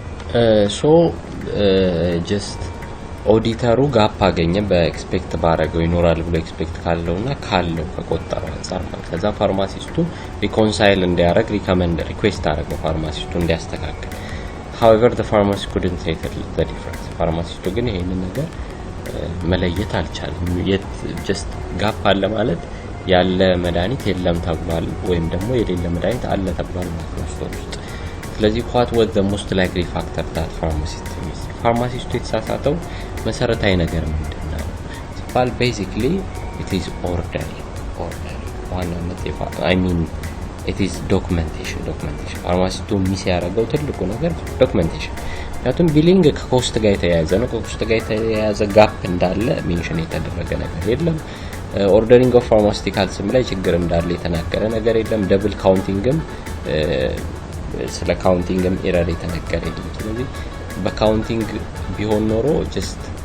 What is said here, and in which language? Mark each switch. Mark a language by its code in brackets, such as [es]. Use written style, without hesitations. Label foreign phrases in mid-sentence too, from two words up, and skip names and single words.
[en] so just [am] ኦዲተሩ ጋፕ አገኘ በኤክስፔክት ባረገው ይኖራል ብሎ ኤክስፔክት ካለውና ካለው ከቆጠረው አንፃር ማለት ከዛ ፋርማሲስቱ ሪኮንሳይል እንዲያረግ ሪኩዌስት አረገው ፋርማሲስቱ እንዲያስተካክል [en] however the pharmacist couldn't settle the [am] difference ፋርማሲስቱ ግን ይሄንን ነገር መለየት አልቻለም [en] just gap [am] አለ ማለት ያለ መድኃኒት የለም ተብሏል ወይም ደግሞ የሌለ መድኃኒት አለ ተብሏል ማለት ነው ስለዚህ [en] what was the most likely factor that [am] ፋርማሲስቱ የተሳሳተው መሰረታዊ ነገር ምንድነው ሲባል basically [en] it is order [am] ዋናነት [en] I mean it is documentation [am] ፋርማሲስቱ ሚስ ያደረገው ትልቁ ነገር documentation ያቱም ቢሊንግ ከኮስት ጋር የተያያዘ ነው ከኮስት ጋር የተያያዘ ጋፕ እንዳለ ሜንሽን የተደረገ ነገር የለም [en] ordering of pharmaceuticals [am] ላይ ችግር እንዳለ የተናገረ ነገር የለም [en] double countingም [am] ስለ ካውንቲንግም ኤረር የተነገረ የለም ስለዚህ በካውንቲንግ ቢሆን ኖሮ ጀስት